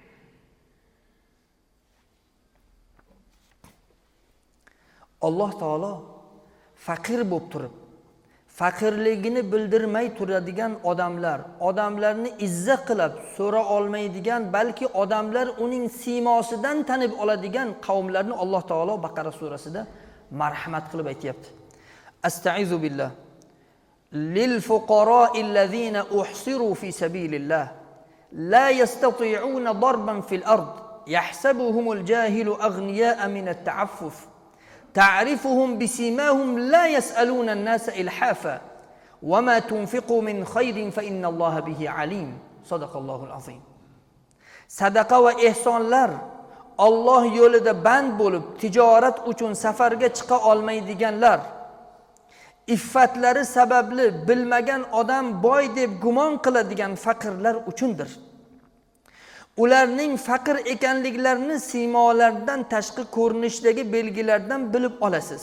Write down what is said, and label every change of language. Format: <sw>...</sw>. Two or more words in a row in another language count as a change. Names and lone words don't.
<uz>Alloh taolo faqir bo'lib turib, faqirligini bildirmay turadigan odamlarni izzat qilib so'ra olmaydigan, balki odamlar uning siymosidan tanib oladigan qavmlarni Alloh taolo Baqara surasida marhamat qilib aytibdi.</uz> <ar>أستعيذ بالله للفقراء الذين أحصروا في سبيل الله لا يستطيعون ضربا في الأرض يحسبهم الجاهل أغنياء من التعفف تعرفهم بسيماهم لا يسألون الناس إلحافا وما تنفقوا من خير فإن الله به عليم صدق الله العظيم.</ar> <uz>Sadaqa va ihsonlar Alloh yo'lida band bo'lib tijorat uchun safarga chiqa olmaydiganlar, iffatlari sababli bilmagan odam boy deb gumon qiladigan faqirlar uchundir. Ularning faqir ekanliklarini siymolardan, tashqi ko'rinishdagi belgilardan bilib olasiz.</uz>